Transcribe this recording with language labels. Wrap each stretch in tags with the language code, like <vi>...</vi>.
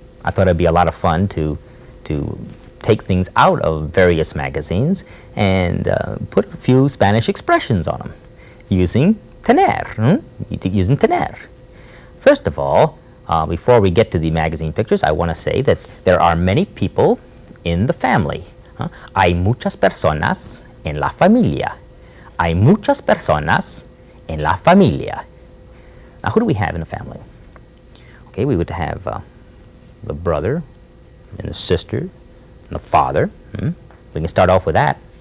<en>I thought it'd be a lot of fun to take things out of various magazines and put a few Spanish expressions on them using tener, using tener. First of all, before we get to the magazine pictures, I want to say that there are many people in the family.</en> <es>Hay muchas personas en la familia. Hay muchas personas en la familia.</es> <en>Now, who do we have in the family? Okay, we would have the brother and the sister and the father. We can start off with that.</en>